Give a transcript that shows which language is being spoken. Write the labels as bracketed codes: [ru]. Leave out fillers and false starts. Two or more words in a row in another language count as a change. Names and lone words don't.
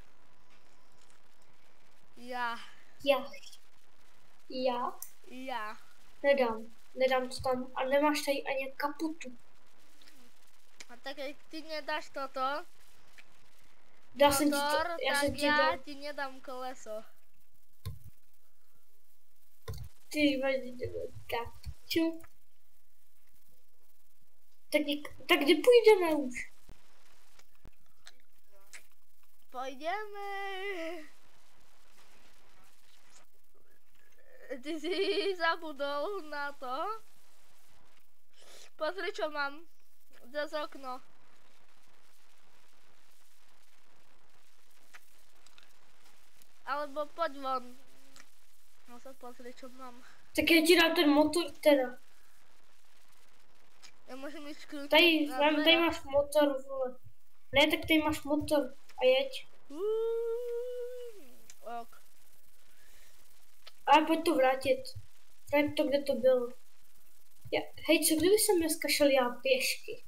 [sk] Ja. Nedám to tam. [cs] A nemáš tady ani kaputu. [sk] A tak jak ty nedáš toto [cs] Dal jsem ti motor, to, já tak jsem ti [sk] ja [cs] dal. ti nedám koleso. Ty kaču. Tak kde půjdeme už? [sk] Pôjdeme. Ty si zabudol na to. Pozri, čo mám. Cez okno. Alebo poď von. No sa pozri, čo mám. [cs] Tak já ti dám ten motor teda. [sk] Ja môžem ísť kľúčiť [cs] Tady máš motor, vole. Ne, tak tady máš motor a jeď. Ok. Ale pojď to vrátit. Vrať to, kde to bylo. Hej, co kdyby jsem dneska šel já pěšky?